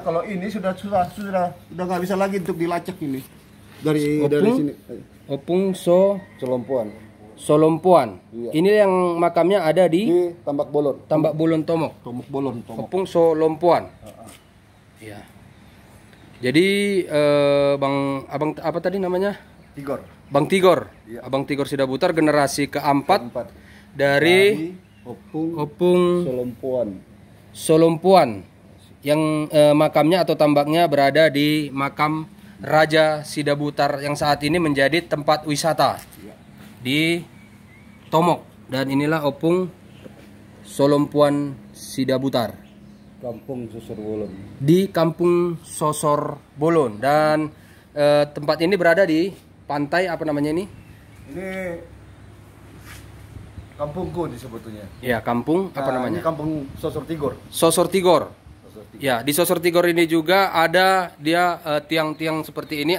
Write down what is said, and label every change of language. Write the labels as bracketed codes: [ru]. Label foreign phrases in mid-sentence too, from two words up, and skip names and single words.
[id] Kalau ini sudah nggak bisa lagi untuk dilacak ini dari sini. Opung Solompuan. Iya. Ini yang makamnya ada di Tambak Bolon. Tambak Bolon Tomok. Tomok Bolon. Opung Solompuan. Iya. Jadi abang apa tadi namanya? Tigor. Bang Tigor. Iya. Abang Tigor Sidabutar generasi keempat dari Opung Solompuan yang makamnya atau tambaknya berada di makam Raja Sidabutar yang saat ini menjadi tempat wisata di Tomok. Dan inilah Opung Solompuan Sidabutar Kampung Sosor Bolon. di Kampung Sosor Bolon. Dan tempat ini berada di pantai apa namanya ini? Ini kampungku sebetulnya. Ya, kampung apa namanya? Ini Kampung Sosor Tigor. Sosor Tigor. Ya, di Sosor Tigor ini juga ada dia tiang-tiang seperti ini.